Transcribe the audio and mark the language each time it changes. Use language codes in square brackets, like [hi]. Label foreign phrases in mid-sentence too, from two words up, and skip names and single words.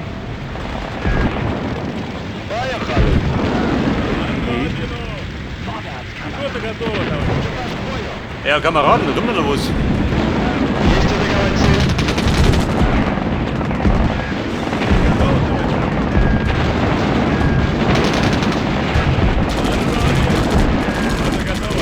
[ru] Поехали! Что-то готово, товарищ. [de] Ja, Kameraden, da tun wir noch was. [ru] Есть атаковать цель! Что-то готово.